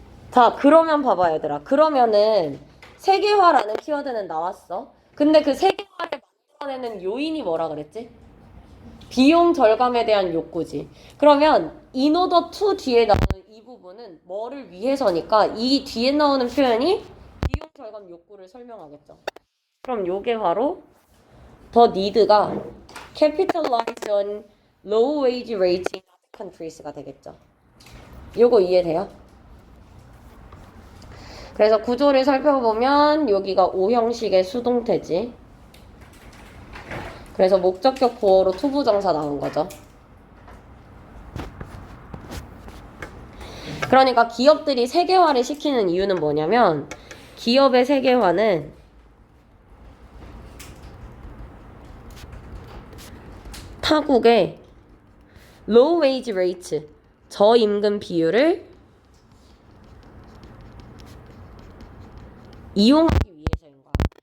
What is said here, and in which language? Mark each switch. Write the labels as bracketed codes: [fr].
[ko] 자, 그러면 봐봐 얘들아. 그러면은 세계화라는 키워드는 나왔어. 근데 그 세계화를 만들어내는 요인이 뭐라 그랬지? 비용 절감에 대한 욕구지. 그러면 in order to 뒤에 나오는 이 부분은 뭐를 위해서니까 이 뒤에 나오는 표현이 비용 절감 욕구를 설명하겠죠. 그럼 요게 바로 [en] the need가 capitalize on low wage rates in other countries가 [ko] 되겠죠. 요거 이해돼요? 그래서 구조를 살펴보면 여기가 O 형식의 수동태지. 그래서 목적격 보어로 투부정사 나온 거죠. 그러니까 기업들이 세계화를 시키는 이유는 뭐냐면 기업의 세계화는 타국의 low wage rate, 저임금 비율을 이용하기 위해서인 거야.